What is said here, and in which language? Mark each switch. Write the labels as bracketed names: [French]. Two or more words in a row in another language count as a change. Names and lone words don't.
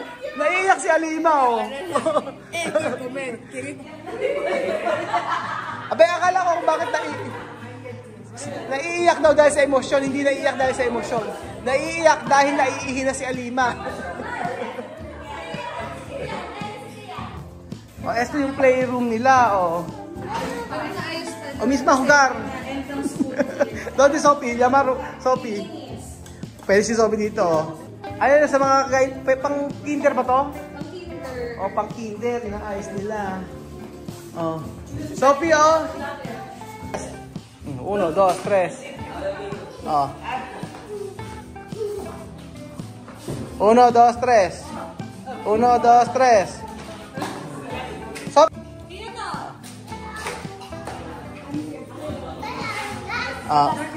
[Filipino] Naiiyak si Alima, Abay, akala ko kung bakit naiiyak daw dahil sa emosyon. Hindi naiiyak dahil sa emosyon. Naiiyak dahil naiihi na si Alima. Ito yung playroom nila, [Spanish] misma jugar. [Filipino] Doon si Sophie. Llamar Sophie. Pwede si Sophie dito, Ayan sa mga pang kinder ba to? Pang kinder. Pang kinder. Inaayos nila. Sophie, 1, 2, 3. Oh. 1, 2, 3. 1, 2, 3. Stop. Ah.